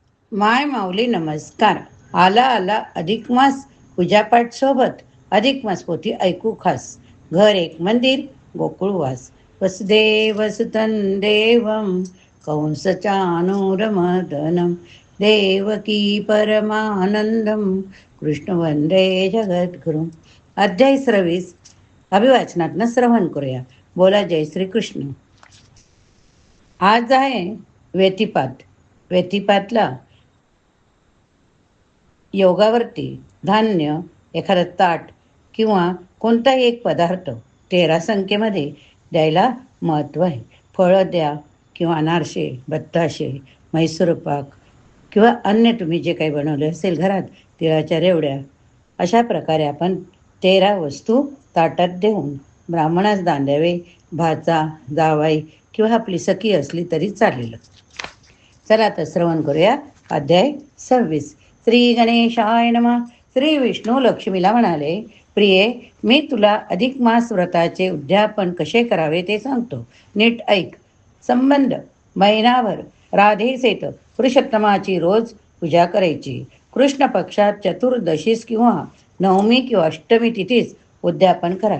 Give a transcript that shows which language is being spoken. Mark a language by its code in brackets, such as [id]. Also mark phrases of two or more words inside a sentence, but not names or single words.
[mr] माय माऊली नमस्कार. आला आला अधिक मास, पूजापाठ सोबत अधिक मास पोथी ऐकू खास. घर एक मंदिर, गोकुळवास. [sa] वसुदेव सुतं देवं कंस चाणूरमर्दनं देवकी परमानंदं कृष्ण वंदे जगद्गुरुं. [mr] अध्याय 26. अभिवाचनातनं श्रवण करूया. बोला जय श्री कृष्ण. आज आहे व्यतिपात. व्यतिपातला योगावरती धान्य, एखादं ताट किंवा कोणताही एक पदार्थ 13 संख्येमध्ये द्यायला महत्त्व आहे. फळं द्या किंवा अनारसे, बत्ताशे, म्हैसूर पाक किंवा अन्य तुम्ही जे काही बनवले असेल घरात, तिळाच्या रेवड्या, अशा प्रकारे आपण 13 वस्तू ताटात देऊन ब्राह्मणास दान द्यावे. भाचा, जावाई किंवा आपली सखी असली तरी चालेल. चला तर श्रवण करूया. अध्याय 26. [sa] श्री गणेशाय नमः. [mr] श्री विष्णू लक्ष्मीला म्हणाले, प्रिये, मी तुला अधिक मास व्रताचे उद्यापन कसे करावे ते सांगतो, नीट ऐक. संबंध महिनाभर राधेसेत पुरुषोत्तमाची रोज पूजा करायची. कृष्ण पक्षात चतुर्दशीस किंवा नवमी किंवा अष्टमी तिथीच उद्यापन करावे.